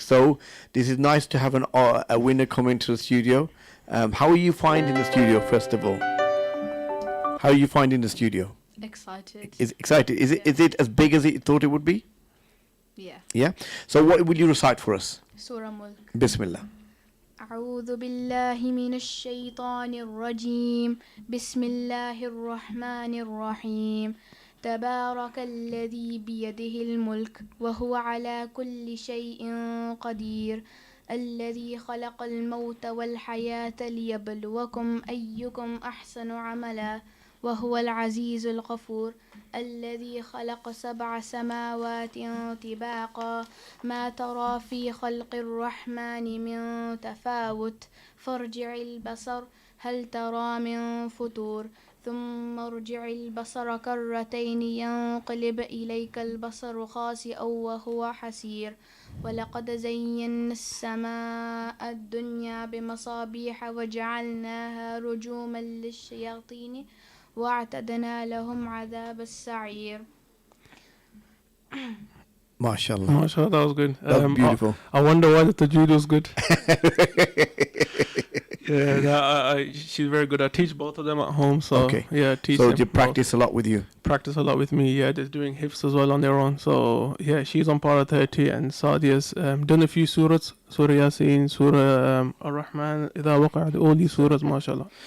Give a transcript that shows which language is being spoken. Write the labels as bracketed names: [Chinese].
[English] So this is nice to have a winner come into the studio. How are you finding the studio, first of all? How are you finding the studio? Excited. Is it as big as you thought it would be? Yeah. Yeah? So what will you recite for us? Surah Mulk. [Arabic] Bismillah. أعوذ بالله من الشيطان الرجيم بسم الله الرحمن الرحيم تبارك الذي بيده الملك وهو على كل شيء قدير الذي خلق الموت والحياة ليبلوكم أيكم أحسن عملا وهو العزيز الغفور الذي خلق 7 سماوات طباقا ما ترى في خلق الرحمن من تفاوت فارجع البصر هل ترى من فتور ثم ارجع البصر كرتين ينقلب إليك البصر خاسئا وهو حسير ولقد زينا السماء الدنيا بمصابيح وجعلناها رجوما للشياطين واعتدنا لهم عذاب السعير. MashaAllah. [English] MashaAllah, that was good. That was beautiful. I wonder why the tajweed was good. Yeah, she's very good. I teach both of them at home, so okay. Yeah, teach so them you practice a lot with you? Practice a lot with me, yeah. They're doing hifz as well on their own. So yeah, she's on para 30 and Sadia's done a few surahs, Surah Yasin, Surah Ar-Rahman, Idha Waqa'at, all these surahs, mashallah.